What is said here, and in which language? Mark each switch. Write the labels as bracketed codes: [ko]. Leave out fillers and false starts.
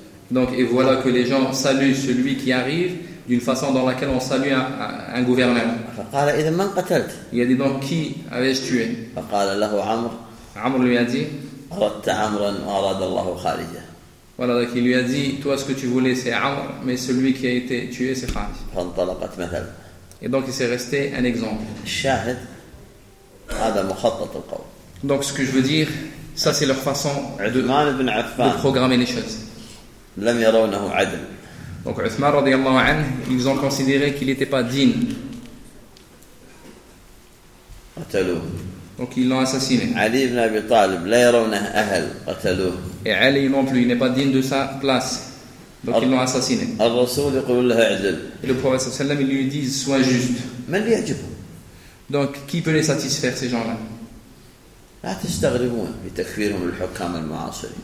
[fr] Donc et voilà que les gens saluent celui qui arrive d'une façon dans laquelle on salue un gouverneur. [ar] فقال إذا من قتلت؟ [fr] Il a dit donc qui avais-je tué؟ [ar] فقال له عمر. [fr] عمر lui a dit. [ar] أردت عمرا وأراد الله خارجه. [fr] Voilà donc il lui a dit toi ce que tu voulais c'est عمر mais celui qui a été tué c'est خارج. [ar] فانطلقت مثلا. [fr] Et donc il s'est resté un exemple. [ar] الشاهد هذا مخطط القوم. [fr] Donc ce que je veux dire ça c'est leur façon de programmer les choses. [ar] لم يرونه عدل. [fr] Donc Uthman [ar] radiallahu anhu, [fr] ils ont considéré qu'il n'était pas digne. Donc ils l'ont assassiné. [ar] Ali ibn Abi Talib, لا يرونه أهل, قتلوه. [fr] Et Ali non plus, il n'est pas digne de sa place. Donc ils l'ont assassiné. [ar] الرسول يقول له عدل. [fr] Et le prophète sallam, il lui dit, sois juste. [ar] من ليعجبه. [fr] Donc qui peut les satisfaire ces gens-là? [ar] لا تستغربون بتكفيرهم الحكام المعاصرين.